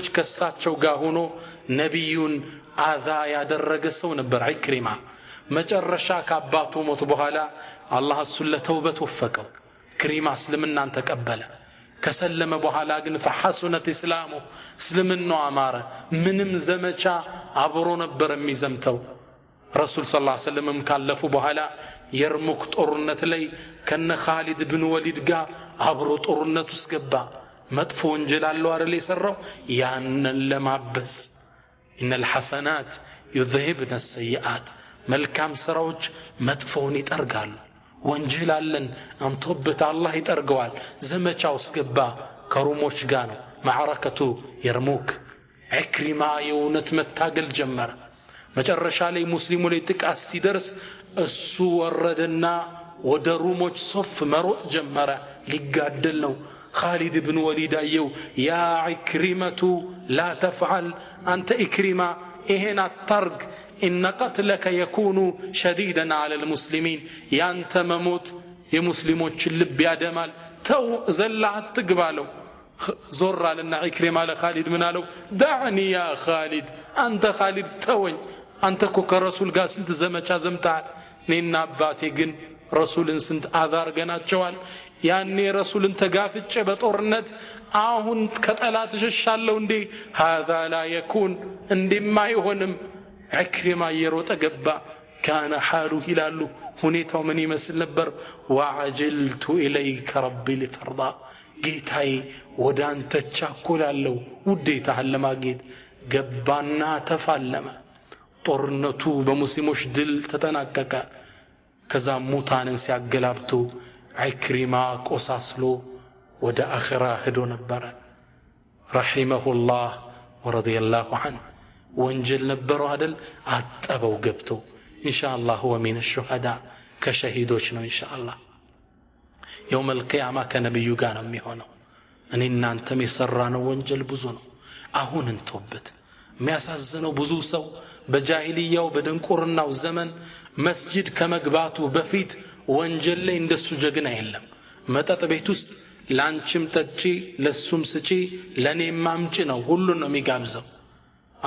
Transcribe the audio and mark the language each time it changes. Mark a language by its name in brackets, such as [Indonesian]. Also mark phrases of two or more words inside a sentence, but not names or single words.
[Amharic] ከሳቸው ጋር ሆኖ ነብዩን አዛ ያደረገ ሰው ነበር አክሪማ መጨረሻ ከአባቱ ሞት በኋላ አላህ እሱን ለተውበት ወፈቀው ክሪማ እስልምናን ተቀበለ ከሰለመ በኋላ ግን [Arabic] فحسنت اسلامه [Amharic] እስልምናው አማረ ምንም ዘመቻ አብሮ ነበር የሚዘምተው ረሱል [Arabic] صلى الله عليه وسلم [Amharic] ካለፉ በኋላ የርሙክ ጦርነት ላይ ከነ ኻሊድ ብን ወሊድ ጋር አብሮ ጦርነት ውስጥ ገባ መጥፎ ወንጀል አለው አይደል የሰራው ያንን ለማበስ [Arabic] ان الحسنات يذهبن السيئات [Amharic] መልካም ስራዎች መጥፎውን ይጠርጋሉ ወንጀል አለን አንተበት አላህ ይጠርገዋል ዘመቻው ውስጥ ገባ ከሩሞች ጋር ነው ማዕረከቱ የርሙክ አክሪማ የውነት መታገል ጀመረ መጨረሻ ላይ ሙስሊሙ ላይ ጥቃት ሲደርስ እሱ ወረደና ወደ ሩሞች ሶፍ መሮጥ ጀመረ ሊጋደል ነው خالد بن وليد አየው [Arabic] يا عكرمة لا تفعل انت [Amharic] ኢክሪማ ይሄን አታርግ [Arabic] ان قتلك يكون شديدا على المسلمين [Amharic] ያንተ መሞት የሙስሊሞችን ልብ ያደማል ተው ዘላ አትግባለው ዞር አለና ኢክሪማ ለኻሊድ ምን አለው [Arabic] دعني يا خالد انت خالد [Amharic] ተወኝ አንተ እኮ ከረሱል ጋር ስንት ዘመቻ ዘምተሃል እኔና አባቴ ግን ረሱልን ስንት አዛር ገናቸዋል ያኔ ረሱልን ተጋፍጬ በጦርነት አሁን ከጠላት ሸሻለው እንዴ [Arabic] هذا لا يكون [Amharic] እንደማ ይሆንም ኢክሪማ የሮጠ ገባ [Arabic] كان حاله [Amharic] ይላሉ ሁኔታው ምን ይመስል ነበር [Arabic] وعجلت اليك ربي لترضى [Amharic] ጌታዬ ወደ አንተ ቻኮላለሁ ውዴታህን ለማግኘት ገባና ተፋለመ ጦርነቱ በሙስሊሞች ድል ተጠናቀቀ ከዛ ሙታንን ሲያገላብጡ ኢክሪማ ቆሳስሎ ወደ አኺራ ሄዶ ነበር [Arabic] رحمه الله ورضي الله عنه [Amharic] ወንጀል ነበረው አይደል አጠበው ገብቶ [Arabic] إن شاء الله ومن الشهداء [Amharic] ከሸሂዶች ነው ኢንሻአላህ [Arabic] يوم القيامه [Amharic] ከነብዩ ጋር ነው የሚሆነው እኔ እናንተም የሰራነው ወንጀል ብዙ ነው አሁን እንተውበት የሚያሳዝነው ብዙ ሰው በጃሂልያው በድንቁርናው ዘመን መስጂድ ከመግባቱ በፊት ወንጀል ላይ እንደሱ ጀግና የለም መጠጥ ቤት ውስጥ ላንቺም ጠጪ ለሱም ስጪ ለኔም ማምጪ ነው ሁሉን ነው የሚጋብዘው አሁን